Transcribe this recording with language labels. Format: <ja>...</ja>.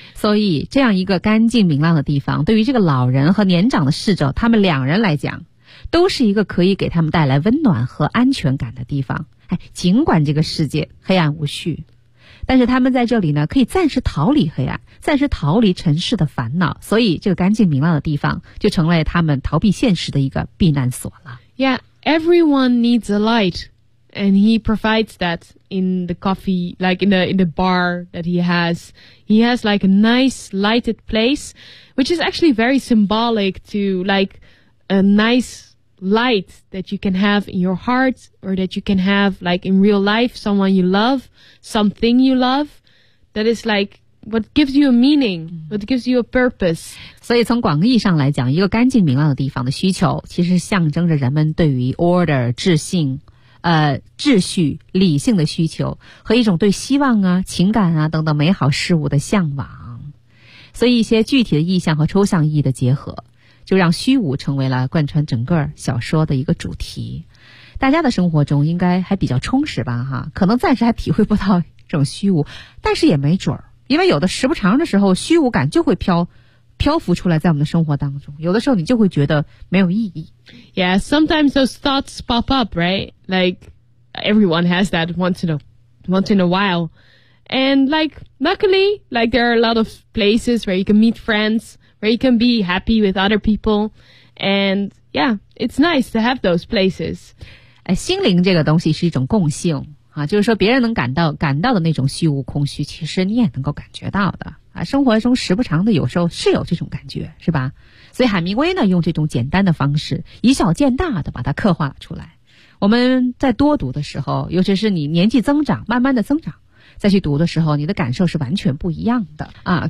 <zh>所以这样一个干净明亮的地方，对于这个老人和年长的侍者，他们两人来讲，都是一个可以给他们带来温暖和安全感的地方。哎，尽管这个世界黑暗无序，但是他们在这里呢，可以暂时逃离黑暗，暂时逃离尘世的烦恼。所以这个干净明亮的地方就成了他们逃避现实的一个避难所了。</zh> <en>Yeah. Everyone needs a light, and he provides that in the coffee, like in the bar that he has. He has like a nice lighted place, which is actually very symbolic to like a nice light that you can have in your heart or that you can have like in real life, someone you love, something you love, that is like what gives you a meaning, what gives you a purpose.</en> <zh>所以从广义上来讲，一个干净明亮的地方的需求其实象征着人们对于 order, 秩序、理性的需求和一种对希望啊、情感啊等等美好事物的向往。所以一些具体的意象和抽象意义的结合，就让虚无成为了贯穿整个小说的一个主题。大家的生活中应该还比较充实吧，哈，可能暂时还体会不到这种虚无，但是也没准儿，因为有的时不长的时候，虚无感就会漂浮出来在我们的生活当中，有的时候你就会觉得没有意义。</zh> <en>Yeah, sometimes those thoughts pop up, right? Like, everyone has that once in a while. And like, luckily, like there are a lot of places where you can meet friends, where you can be happy with other people. And yeah, it's nice to have those places.</en> <zh>心灵这个东西是一种共性啊，就是说别人能感到的那种虚无空虚，其实你也能够感觉到的。生活中时不常的有时候是有这种感觉，是吧？所以海明威呢用这种简单的方式以小见大的把它刻画了出来。我们在多读的时候，尤其是你年纪增长，慢慢的增长再去读的时候，你的感受是完全不一样的啊！</zh>